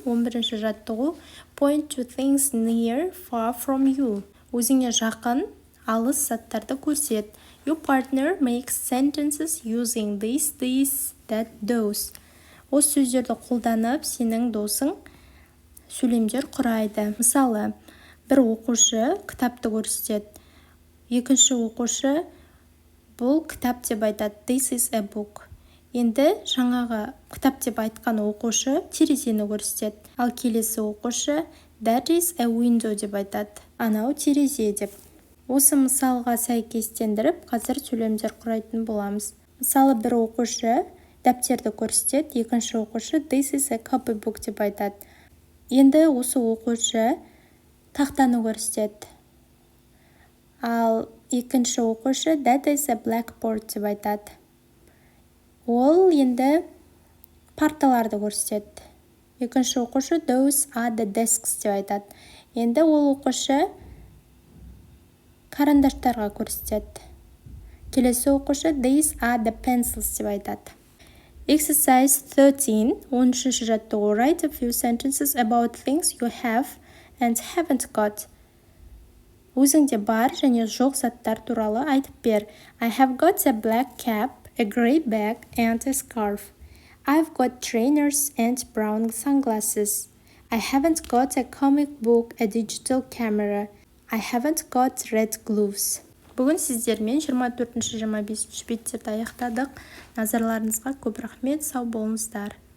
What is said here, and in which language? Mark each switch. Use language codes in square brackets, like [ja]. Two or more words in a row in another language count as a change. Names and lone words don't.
[kk] 11-ші жаттығу. [en] Point to things near, far from you. [kk] Өзіңе жақын, алыс заттарды көрсет. [en] Your partner makes sentences using this, that, those. [kk] Осы сөздерді қолданып, сенің досың сөйлемдер құрайды. Мысалы, бір оқушы кітапты көрсетеді. Екінші оқушы бұл кітап деп айтады. [en] This is a book. [kk] Енді жаңағы кітап деп айтқан оқушы терезені көрсетеді. Ал келесі оқушы [en] that is a window [kk] деп айтады. Анау терезе деп. Осы мысалға сәйкестендіріп, қазір сөйлемдер құрайтын боламыз. Мысалы, бір оқушы дәптерді көрсетеді, екінші оқушы [en] this is a copybook [kk] деп айтады. Енді осы оқушы тақтаны көрсетеді. Ал екінші оқушы [en] that is a blackboard [kk] деп айтады. Ол енді парталарды көрсетеді. Екінші оқушы [en] those are the desks [kk] деп айтады. Енді ол оқушы карандаштарға көрсетеді. Келесі оқушы [en] these are the pencils [kk] деп айтады. Exercise 13. 13-ші жаттығу. [en] Write a few sentences about things you have and haven't got. [kk] Өзіңде бар және жоқ заттар туралы айтып бер. [en] I have got a black cap, a gray bag and a scarf. I've got trainers and brown sunglasses. I haven't got a comic book, a digital camera. I haven't got red gloves. [kk] Бүгін сіздермен 24-25 беттерді аяқтадық. Назарларыңызға көп рахмет, сау болыңыздар.